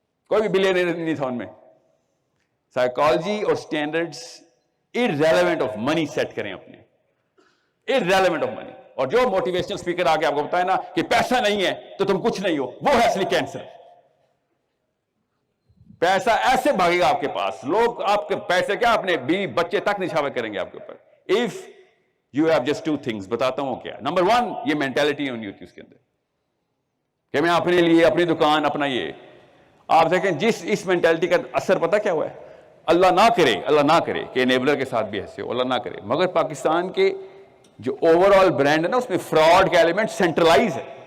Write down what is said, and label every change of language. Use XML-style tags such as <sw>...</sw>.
<ur>کوئی بھی بلینئر نہیں تھا ان میں. سائیکالوجی اور standards irrelevant of money set کریں اپنے, irrelevant آف منی. اور جو موٹیویشنل اسپیکر آ کے آپ کو بتائے نا کہ پیسہ نہیں ہے تو تم کچھ نہیں ہو, وہ ہے اصلی کینسر. پیسہ ایسے بھاگے گا آپ کے پاس, لوگ آپ کے پیسے کیا اپنے بیوی بچے تک نچھاور کریں گے آپ کے اوپر.</ur> <en>If you have just 2 things,</en> <ur>بتاتا ہوں کیا. نمبر 1, یہ مینٹالٹی ہونی ہوتی ہے اس کے اندر کہ میں اپنے لیے, اپنی دکان, اپنا یہ. آپ دیکھیں جس اس مینٹالٹی کا اثر پتہ کیا ہوا ہے. اللہ نہ کرے کہ انیبلر کے ساتھ بھی ایسے ہو, اللہ نہ کرے, مگر پاکستان کے جو اوور آل برانڈ ہے نا, اس میں فراڈ کا ایلیمنٹ سینٹرلائز ہے.</ur>